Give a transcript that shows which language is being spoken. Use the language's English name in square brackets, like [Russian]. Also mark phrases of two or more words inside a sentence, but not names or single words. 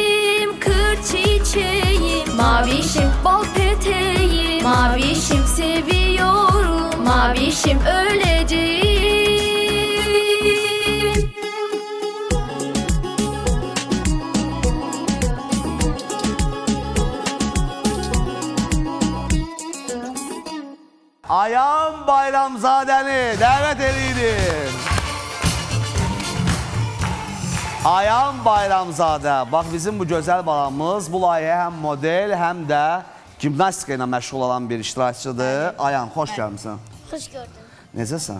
[Turkish] Kır çiçeğim Mavişim bal peteği, mavişim seviyorum, mavişim öleceğim. [Azerbaijani] Ayam Bayramzadəni dəvət edirik. Ayam Bayramzadə, bax bizim bu gözəl balamız bu layihə həm model, həm də gimnastika ilə məşğul olan bir iştirakçıdır. Ayam, xoş gəlmişsən. Xoş gördüm. Necəsən?